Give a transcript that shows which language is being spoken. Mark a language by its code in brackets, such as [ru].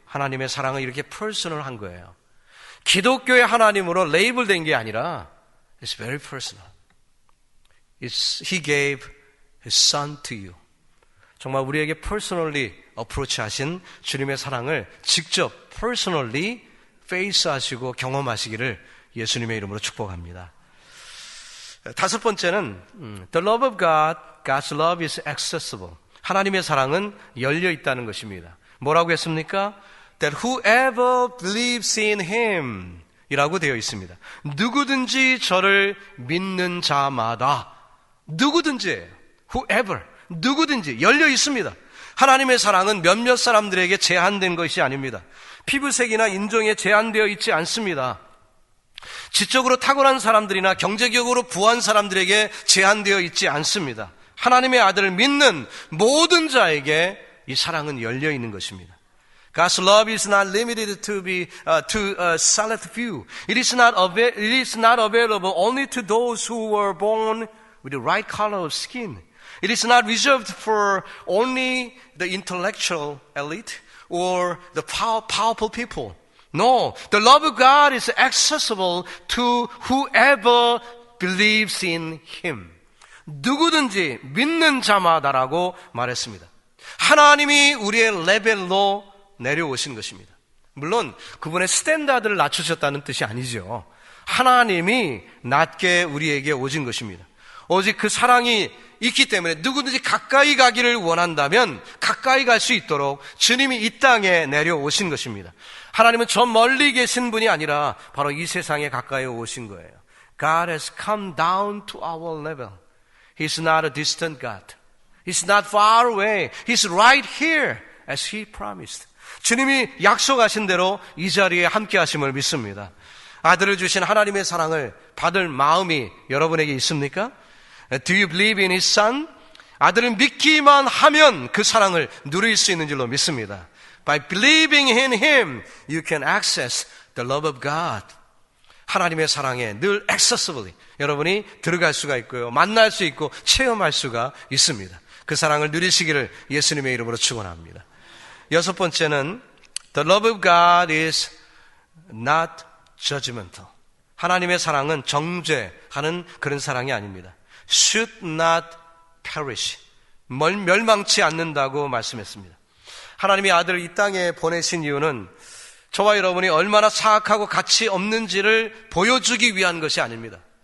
[ko] 하나님의 사랑은 이렇게 퍼스널한 거예요. 기독교의 하나님으로 레이블된 게 아니라 [en] It's very personal. He gave His Son to you. [ko] 정말 우리에게 [en] personally approach [ko] 하신 주님의 사랑을 직접 [en] personally face [ko] 하시고 경험하시기를 예수님의 이름으로 축복합니다. 다섯 번째는 [en] The love of God, God's love is accessible. [ko] 하나님의 사랑은 열려 있다는 것입니다. 뭐라고 했습니까? [en] That whoever believes in Him [ko] 이라고 되어 있습니다. 누구든지 저를 믿는 자마다 누구든지예요. Whoever 누구든지 열려 있습니다. 하나님의 사랑은 몇몇 사람들에게 제한된 것이 아닙니다. 피부색이나 인종에 제한되어 있지 않습니다. 지적으로 탁월한 사람들이나 경제적으로 부한 사람들에게 제한되어 있지 않습니다. 하나님의 아들을 믿는 모든 자에게 이 사랑은 열려 있는 것입니다. [en] God's love is not limited to a select few. It is not available only to those who were born with the right color of skin. It is not reserved for only the intellectual elite or the powerful people. No, the love of God is accessible to whoever believes in Him. [ko] 누구든지 믿는 자마다라고 말했습니다. 하나님이 우리의 레벨로 내려오신 것입니다. 물론 그분의 스탠다드를 낮추셨다는 뜻이 아니죠. 하나님이 낮게 우리에게 오신 것입니다. 오직 그 사랑이 있기 때문에 누구든지 가까이 가기를 원한다면 가까이 갈 수 있도록 주님이 이 땅에 내려오신 것입니다. 하나님은 저 멀리 계신 분이 아니라 바로 이 세상에 가까이 오신 거예요. [en] God has come down to our level. He's not a distant God. He's not far away. He's right here as He promised. [ko] 주님이 약속하신 대로 이 자리에 함께 하심을 믿습니다. 아들을 주신 하나님의 사랑을 받을 마음이 여러분에게 있습니까? [en] Do you believe in His Son? [ko] 아들을 믿기만 하면 그 사랑을 누릴 수 있는 줄로 믿습니다. [en] By believing in Him, you can access the love of God. [ko] 하나님의 사랑에 늘 accessibly 여러분이 들어갈 수가 있고요. 만날 수 있고 체험할 수가 있습니다. 그 사랑을 누리시기를 예수님의 이름으로 축원합니다. 여섯 번째는 [en] The love of God is not judgmental. [ko] 하나님의 사랑은 정죄하는 그런 사랑이 아닙니다. [en] Should not perish. [ko] 멸망치 않는다고 말씀했습니다. 하나님의 아들을 이 땅에 보내신 이유는 저와 여러분이 얼마나 사악하고 가치 없는지를 보여주기 위한 것이 아닙니다.